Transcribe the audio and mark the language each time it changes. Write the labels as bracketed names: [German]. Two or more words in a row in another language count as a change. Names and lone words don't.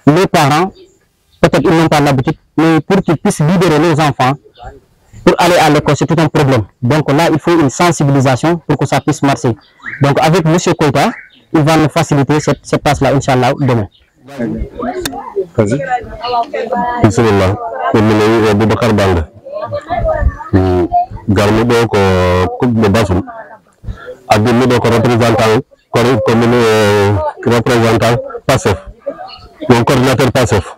[French] les parents, peut-être ils n'ont pas l'habitude, mais pour qu'ils puissent libérer les enfants, pour aller à l'école, c'est tout un problème. Donc là, il faut une sensibilisation pour que ça puisse marcher. Donc avec M. Koïta, il va nous faciliter cette passe-là, Inch'Allah, demain. Vas-y. Bismillah. [Fula] Boubacar Bande. Garmi do ko kubbe basum. Admi do ko représentant PASSEF. [French] Mon coordinateur PASSEF.